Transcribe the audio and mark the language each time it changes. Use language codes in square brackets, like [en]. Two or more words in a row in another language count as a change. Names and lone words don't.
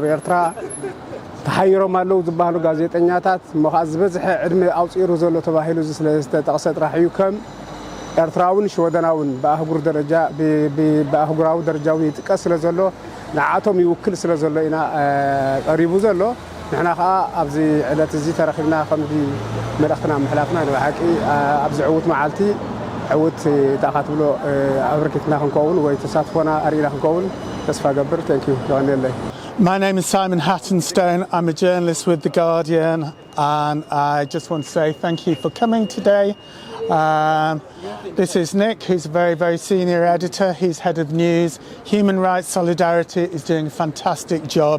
[ti] ኤርትራ ተሓይሮም ኣለዉ ዝበሃሉ ጋዜጠኛታት እሞ ከዓ ዝበዝሐ ዕድመ ኣውፂሩ ዘሎ ተባሂሉ ስለዝተጠቕሰ ጥራሕ እዩ ከም ኤርትራውን ሽወደናውን ብኣህጉር ደረጃ ብኣህጉራዊ ደረጃዊ ይጥቀስ ስለ ዘሎ ንዓቶም ይውክል ስለ ዘሎ ኢና ቀሪቡ ዘሎ ንሕና ከዓ ኣብዚ ዕለት እዚ ተረኺብና ከምዚ መልእኽትና ምሕላፍና ንባሓቂ ኣብዚ ዕዉት መዓልቲ ዕዉት ተኣኻትብሎ ኣበርኪትና ክንከውን ወይ ተሳትፎና ኣርኢና ክንከውን ተስፋ ገብር ቴንኪዩ ይቐኒየለይ [en] My name is Simon Hattonstone. I'm a journalist with The Guardian, and I just want to say thank you for coming today. This is Nick, who's a very, very senior editor. He's head of news. Human Rights Solidarity is doing a fantastic job.